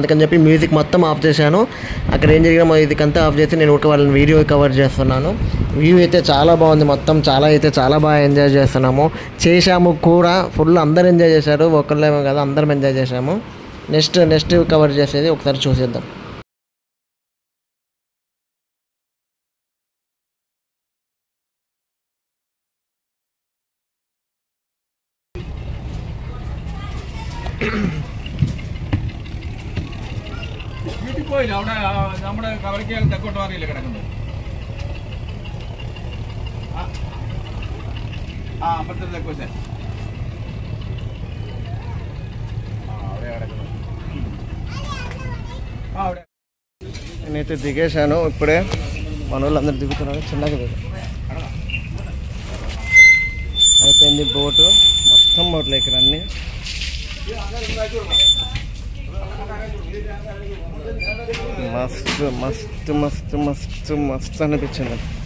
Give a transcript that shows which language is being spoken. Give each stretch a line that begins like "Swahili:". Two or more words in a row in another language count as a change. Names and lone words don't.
Telugu: అందుకని చెప్పి మ్యూజిక్ మొత్తం ఆఫ్ చేశాను. అక్కడ ఏం జరిగినా మ్యూజిక్ అంతా ఆఫ్ చేసి నేను ఒక వాళ్ళని వీడియో కవర్ చేస్తున్నాను. వ్యూ అయితే చాలా బాగుంది, మొత్తం చాలా బాగా ఎంజాయ్ చేశాము కూడా. ఫుల్ అందరు ఎంజాయ్ చేశారు, ఒకళ్ళేమో కదా, అందరం ఎంజాయ్ చేశాము.
English: next cover
Telugu: చేసేది ఒకసారి చూసేద్దాం.
Malayalam: പോയില്ല അവിടെ നമ്മുടെ കവരയ്ക്ക് തെക്കോട്ട് മാറിയില്ല കിടക്കുന്നത്. അപ്പുറത്തെ തെക്കോ അവിടെ കിടക്കുന്നത്. അവിടെ
Telugu: నేనైతే దిగేశాను ఇప్పుడే, మన వాళ్ళు అందరు దిగుతున్నారు. చిన్నగా అయిపోయింది బోటు, మొత్తం బోట్లు ఇక్కడ అన్నీ. మస్తు మస్తు మస్తు మస్తు మస్తు అనిపించింది.